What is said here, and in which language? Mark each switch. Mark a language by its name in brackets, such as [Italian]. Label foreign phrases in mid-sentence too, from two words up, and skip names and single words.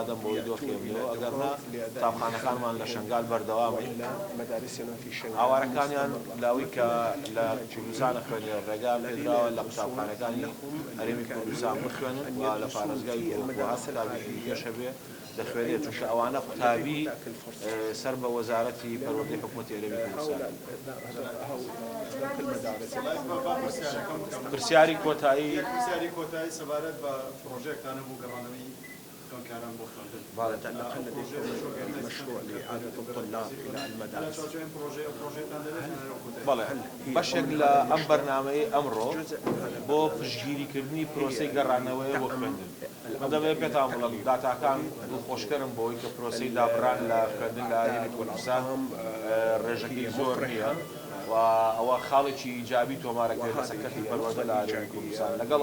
[Central Kurdish] دەم بۆی دۆخێنەوە ئەگەرنا قوتابخانەکانمان لە شنگال بەردەوامن ئاوارەکانیان لاوی کە لە کوردستانە خوێنێ ڕێگان پێدراوە لە قوتابخانەکانی هەرێمی کوردستان بخوێنن و لە پارێزگای دهۆک گەش هەبێ دەخوێنێت چونکە ئەوانە قوتابی سەر بە وەزارەتی پەروەردەی حکوومەتی هەرێمی کوردستان پرسیاری کۆتایی سەبارەت بە پرۆژێکتانە بوو گەڕانەوەی خوێندکاران بۆ خوێندن [Arabic] مشروع لإعادة الطلاب إلى المدارس [Central Kurdish] بەڵێ بەشێک لە ئەم بەرنامەی ئەمڕۆ بۆ پشتگیریکردنی پرۆسەی گەڕانەوەی بۆ خوێندن دەبێت پێتان بڵێم داتاکان دڵخۆشکەرم بۆی کە پرۆسەی دابڕان لە خوێندن لە هەرێمی کوردستان ڕێژەکەی زۆر نییە و ئەوە خاڵێکی ئیجابی تۆمارەکرێت لە سەکەتی پەروەردە لە هەرێمی کوردستان لەگەڵ